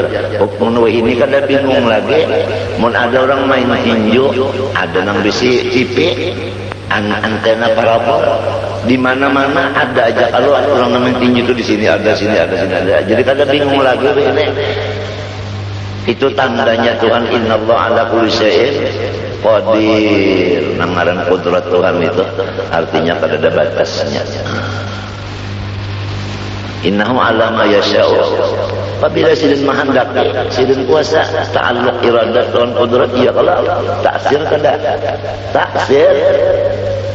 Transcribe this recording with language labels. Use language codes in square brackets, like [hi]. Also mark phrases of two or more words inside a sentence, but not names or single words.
[bjn] Mun ini kan ada bingung lagi. Mun ada orang main tinju, ada nang bisi TV, antena parabol, di mana-mana ada aja. Kalau orang main tinju itu di sini ada, sini ada, sini ada. Jadi kada bingung lagi ini. Itu tandanya Tuhan, [ar] إن الله على كل شيء قدير. [bjn] Nang kudrat Tuhan itu artinya kada ada batasnya. [ar] إنه على ما يشاء. [bjn] Apabila sidin menghendaki, sidin kuasa, ta'alluq iradat Tuhan kudrat, iya kalau taksir kada. Taksir